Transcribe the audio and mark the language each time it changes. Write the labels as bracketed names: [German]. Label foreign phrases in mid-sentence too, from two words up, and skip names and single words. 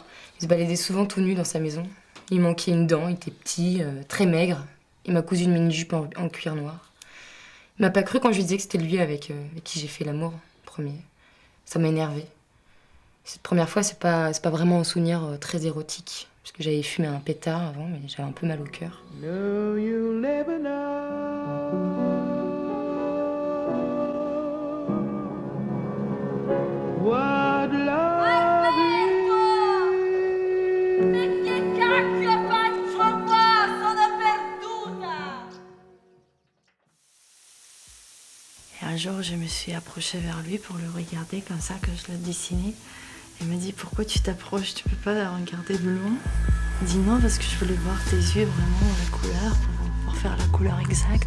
[French] Il se baladait souvent tout nu dans sa maison. Il manquait une dent, il était petit, très maigre. Il m'a cousu une mini-jupe en cuir noir. Il m'a pas cru quand je lui disais que c'était lui avec qui j'ai fait l'amour, premier. Ça m'a énervé. Cette première fois, c'est pas vraiment un souvenir très érotique. Parce que j'avais fumé un pétard avant, mais j'avais un peu mal au cœur. [English] No, you'll never know what love is. [Italian] Che cacchio faccio qua? Sono perduta! [French] Et un jour, je me suis approchée vers lui pour le regarder comme ça, que je le dessinais. Il m'a dit, pourquoi tu t'approches? Tu peux pas la regarder de loin? Il dit non, parce que je voulais voir tes yeux, vraiment, la couleur, pour faire la couleur exacte.